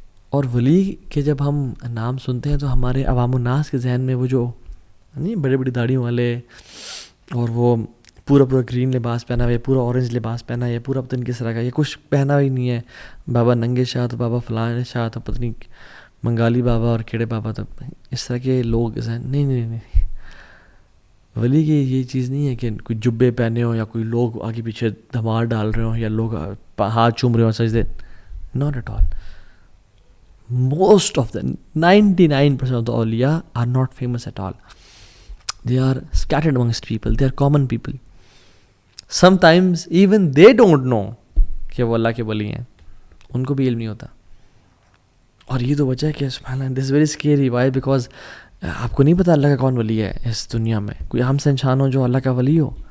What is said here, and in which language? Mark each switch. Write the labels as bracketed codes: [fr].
[ur] اور ولی کے جب ہم نام سنتے ہیں تو ہمارے عوام الناس کے ذہن میں وہ جو نہیں بڑی بڑی داڑھیوں والے، اور وہ پورا گرین لباس پہنا ہوا ہے، پورا اورنج لباس پہنا ہے، یا پورا پتہ نہیں کس طرح کا، یہ کچھ پہنا ہی نہیں ہے، بابا ننگے شاہ تو بابا فلاں شاہ تو پتہ نہیں منگالی بابا اور کیڑے بابا، تو اس طرح کے لوگ نہیں. ولی کی یہ چیز نہیں ہے کہ کوئی جبے پہنے ہوں یا کوئی لوگ آگے پیچھے دھمار ڈال رہے ہوں یا لوگ ہاتھ چوم رہے ہوں سجدے. [en] Not at all. Most of the 99% of the awliya are not famous at all. They are scattered amongst people. They are common people. Sometimes even they don't know [ur] کہ وہ اللہ کے ولی ہیں، ان کو بھی علم نہیں ہوتا. اور یہ تو وجہ ہے کہ سبحان اللہ، [en] this is very scary. Why? [ur] Because آپ کو نہیں پتا اللہ کا کون ولی ہے اس دنیا میں. کوئی عام سے انسان ہو جو اللہ کا ولی ہو،